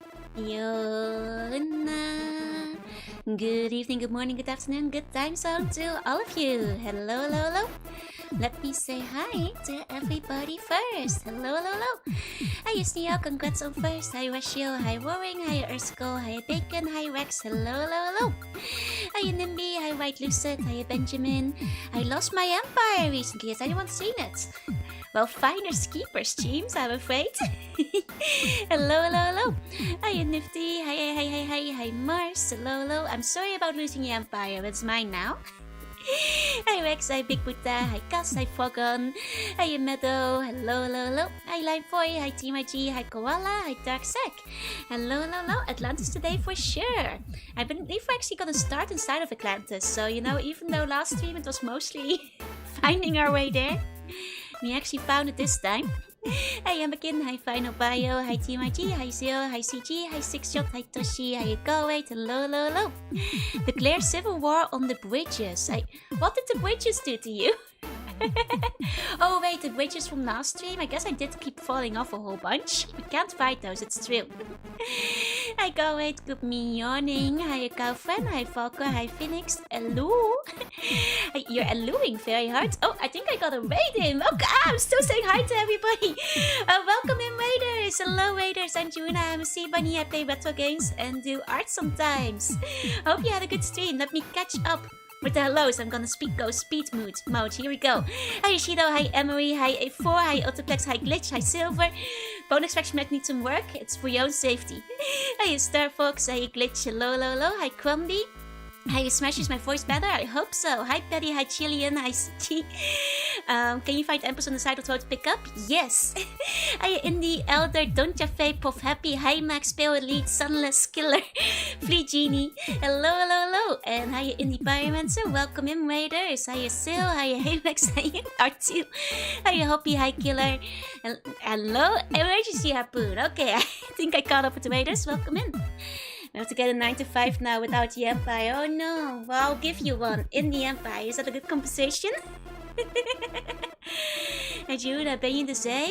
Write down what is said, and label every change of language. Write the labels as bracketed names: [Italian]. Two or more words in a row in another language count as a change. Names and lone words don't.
[English] Yona. Good evening, good morning, good afternoon, good time zone to all of you. Hello, hello, hello. Let me say hi to everybody first. Hello, hello, hello. Hi, Yusnio, congrats on first. Hi, Rashio. Hi, Roaring. Hi, Ersko. Hi, Bacon. Hi, Rex. Hello, hello, hello. Hi, Nimby. Hi, White Lucid. Hi, Benjamin. I lost my empire recently. Has anyone seen it? Well, finders keepers, teams, I'm afraid. Hello, hello, hello. Hi, Nifty. Hi, Mars. Hello, hello. I'm sorry about losing your empire. It's mine now. Hi Rex, hi Big Buddha, hi Cass, hi Fogon, hi Meadow, hello, hello, hello, hi Limeboy, hi Team IG, hi Koala, hi Darksec, hello, hello, hello, Atlantis today for sure. I believe we're actually gonna start inside of Atlantis, so you know, even though last stream it was mostly finding our way there, we actually found it this time. Hi Yamakin, hi Final Bio, hi Team IG, hi Zio, hi CG, hi Sixshot, hi Toshi, hi Go8, hello, hello, hello. Declare civil war on the bridges. What did the bridges do to you? Oh wait, the bridges from last stream? I guess I did keep falling off a whole bunch. We can't fight those, it's true. Hi Go8, good morning. Hi girlfriend, hi Falco, hi Phoenix, hello. You're alluring very hard. Oh, I think I got a raid in. Okay, I'm still saying hi to everybody. Welcome in raiders. Hello raiders, I'm Juna, I'm a sea bunny, I play retro games and do art sometimes. Hope you had a good stream. Let me catch up with the hellos. I'm gonna go speed mode. Here we go. Hi Yoshido, hi Emery, hi A4, hi Autoplex, hi Glitch, hi Silver. Bonus faction might need some work. It's for your own safety. Hi Star Fox, hi Glitch, hello, hello, hello. Hi Crumby. Hi, Smash, is my voice better? I hope so. Hi, Petty. Hi, Chilean. Hi, CG. Can you find Empress on the side of the road to pick up? Yes. Hi, Indie, Elder, Don't Jaffe, Puff Happy. Hi, Max, Pale Elite, Sunless, Killer, Flea Genie. Hello, hello, hello. And hi, Indie Pyromancer. Welcome in, Raiders. Hi, Sil. Hi, Max. Hi, R2. Hi, Hoppy. Hi, Killer. Hello, Emergency Harpoon. Okay, I think I caught up with the Raiders. Welcome in. I have to get a 9 to 5 now without the Empire. Oh no. Well, I'll give you one in the Empire. Is that a good compensation? [Dutch] Hey Juna, ben je de zee?